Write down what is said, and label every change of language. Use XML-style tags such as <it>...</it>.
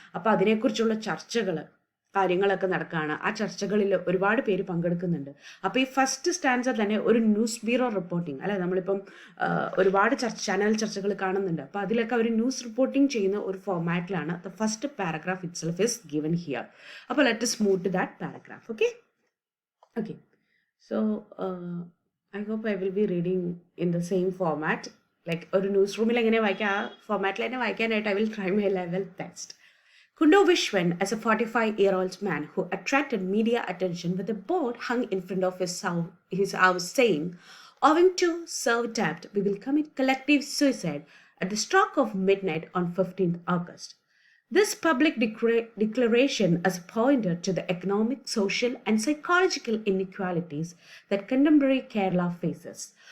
<ml>അപ്പോൾ അതിനെക്കുറിച്ചുള്ള കാര്യങ്ങളൊക്കെ നടക്കുകയാണ്. ആ ചർച്ചകളിൽ ഒരുപാട് പേര് പങ്കെടുക്കുന്നുണ്ട്. അപ്പോൾ ഈ ഫസ്റ്റ് സ്റ്റാൻസ തന്നെ ഒരു ന്യൂസ് ബ്യൂറോ റിപ്പോർട്ടിംഗ് അല്ലെ, നമ്മളിപ്പം ഒരുപാട് ചാനൽ ചർച്ചകൾ കാണുന്നുണ്ട്. അപ്പോൾ അതിലൊക്കെ അവർ ന്യൂസ് റിപ്പോർട്ടിംഗ് ചെയ്യുന്ന ഒരു ഫോർമാറ്റിലാണ്</ml> <en>The first paragraph itself is given here. അപ്പോൾ let us move to that paragraph. Okay. So I hope I will be reading in the same format.</en> <ml>Like ഒരു ന്യൂസ് റൂമിൽ എങ്ങനെ വായിക്കാം ആ ഫോർമാറ്റിൽ തന്നെ വായിക്കാനായിട്ട്</ml> <en>I will try my level best. Kundu Vishwan is a 45-year-old man who attracted media attention with a board hung in front of his house saying, owing to serve debt, we will commit collective suicide at the stroke of midnight on 15th August. This public declaration is a pointer to the economic, social, and psychological inequalities that contemporary Kerala faces.</en>